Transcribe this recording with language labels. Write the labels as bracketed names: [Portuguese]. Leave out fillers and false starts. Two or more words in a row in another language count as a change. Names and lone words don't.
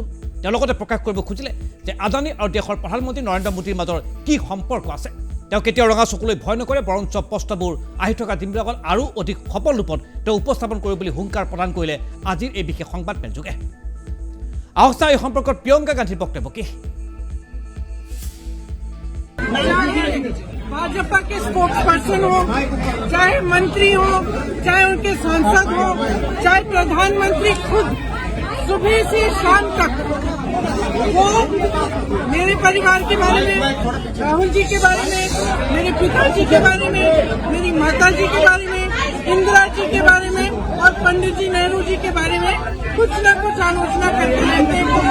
[Assamese] তেওঁ লগতে প্ৰকাশ কৰিব খুজিলে যে আদানী আৰু দেশৰ প্ৰধানমন্ত্ৰী নৰেন্দ্ৰ মোদীৰ মাজৰ কি সম্পৰ্ক আছে। তেওঁ কেতিয়াও ৰঙা চকুলৈ ভয় নকৰে, বৰঞ্চ প্ৰস্তাৱবোৰ আহি থকা দিনবিলাকত আৰু অধিক সফল ৰূপত তেওঁ উপস্থাপন কৰিব বুলি হুংকাৰ প্ৰদান কৰিলে আজিৰ এই বিশেষ সংবাদ মেলযোগে। আহক চাওঁ এই সম্পৰ্কত প্ৰিয়ংকা গান্ধীৰ বক্তব্য কি। [Hindi] भाजपा के [English] spokesperson [Hindi] हो, चाहे मंत्री हो, चाहे उनके सांसद हो, चाहे प्रधानमंत्री खुद, सुबह से शाम तक वो मेरे परिवार के बारे में, राहुल जी के बारे में, मेरे पिताजी के बारे में, मेरी माता जी के बारे में, इंदिरा जी के बारे में और पंडित जी नेहरू जी के बारे में कुछ न कुछ आलोचना करते रहते हैं।